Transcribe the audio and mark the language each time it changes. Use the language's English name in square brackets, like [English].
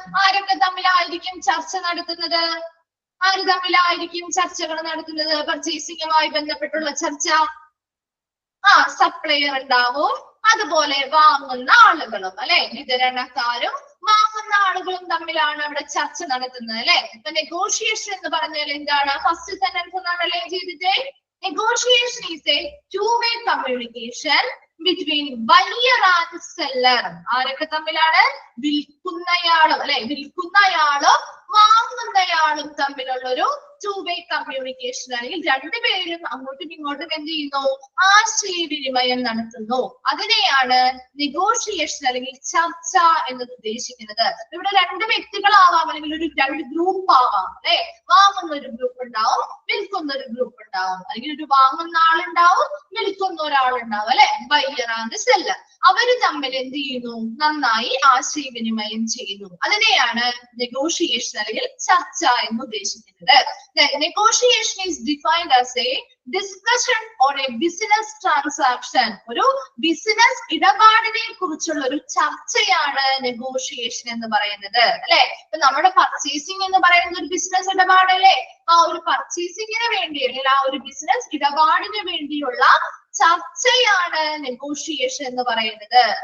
[Malayalam] ആരൊക്കെ തമ്മിലായിരിക്കും ചർച്ച നടത്തുന്നത്? ആര് തമ്മിലായിരിക്കും ചർച്ചകൾ നടത്തുന്നത് പർച്ചേസിംഗുമായി ബന്ധപ്പെട്ടുള്ള ചർച്ച? സപ്ലയർ ഉണ്ടാവും, അതുപോലെ വാങ്ങുന്ന ആളുകളും അല്ലെ? വിതരണക്കാരും വാങ്ങുന്ന ആളുകളും തമ്മിലാണ് അവിടെ ചർച്ച നടത്തുന്നത് അല്ലെ? ഇപ്പൊ നെഗോഷിയേഷൻ എന്ന് പറഞ്ഞാൽ എന്താണ്? ഫസ്റ്റ് സെന്റൻസ് ഒന്നാണ് അല്ലേ ചെയ്തിട്ട്? [English] Negotiation is a two-way communication between buyer and seller. [Malayalam] ആരൊക്കെ തമ്മിലാണ്? വിൽക്കുന്നയാളും അല്ലെ, വിൽക്കുന്നയാളും വാങ്ങുന്നയാളും തമ്മിലുള്ള ഒരു two-way communication ആണെങ്കിൽ രണ്ടുപേരും അങ്ങോട്ടും ഇങ്ങോട്ടും എന്ത് ചെയ്യുന്നു? ആശയവിനിമയം നടത്തുന്നു. അതിനെയാണ് നെഗോഷിയേഷൻ അല്ലെങ്കിൽ ചർച്ച എന്ന് ഉദ്ദേശിക്കുന്നത്. ഇവിടെ 2 വ്യക്തികളാവാം അല്ലെങ്കിൽ ഒരു 2 ഗ്രൂപ്പ് ആവാം അല്ലെ? വാങ്ങുന്ന ഒരു ഗ്രൂപ്പ് ഉണ്ടാവും, വിൽക്കുന്ന ഒരു ഗ്രൂപ്പ് ഉണ്ടാവും, അല്ലെങ്കിൽ ഒരു വാങ്ങുന്ന ആളുണ്ടാവും, വിൽക്കുന്ന ഒരാളുണ്ടാവും അല്ലെ? [English] Buyer and seller. [Malayalam] അവര് തമ്മിൽ എന്ത് ചെയ്യുന്നു? നന്നായി ആശയവിനിമയം ചെയ്യുന്നു. അതിനെയാണ് നെഗോഷിയേഷൻ അല്ലെങ്കിൽ ചർച്ച എന്ന് ഉദ്ദേശിക്കുന്നത്. [English] Negotiation is defined as a discussion on a business transaction. [Malayalam] ഒരു ബിസിനസ് ഇടപാടിനെ കുറിച്ചുള്ള ഒരു ചർച്ചയാണ് നെഗോഷിയേഷൻ എന്ന് പറയുന്നത് അല്ലെ? ഇപ്പൊ നമ്മുടെ പർച്ചേസിംഗ് എന്ന് പറയുന്നത് ഒരു ബിസിനസ് ഇടപാടല്ലേ? ആ ഒരു പർച്ചേസിംഗിന് വേണ്ടി അല്ലെങ്കിൽ ആ ഒരു ബിസിനസ് ഇടപാടിന് വേണ്ടിയുള്ള ചർച്ചയാണ് നെഗോഷിയേഷൻ എന്ന് പറയുന്നത്.